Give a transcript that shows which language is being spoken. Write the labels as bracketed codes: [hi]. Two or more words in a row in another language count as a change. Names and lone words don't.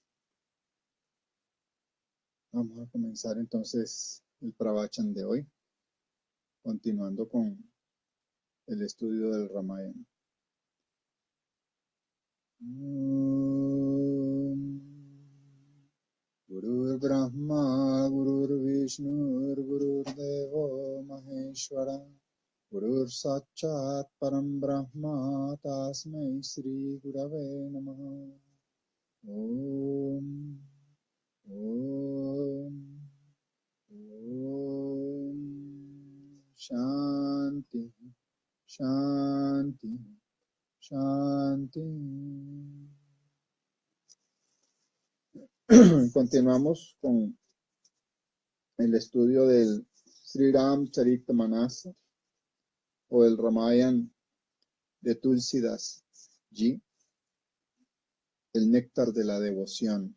[es] Vamos a comenzar entonces el Pravachan de hoy, continuando con el estudio del Ramayana. [sa] Gurur Brahma, Gurur Vishnu, Gurur Devo Maheshwara, Gurur Sakshat Param Brahma, Tasmai Sri Gurave Namaha. Om, Om, Om, Shanti, Shanti, Shanti. [es] Continuamos con el estudio del Sri Ramcharitmanas o el Ramayana de Tulsidas Ji, el néctar de la devoción.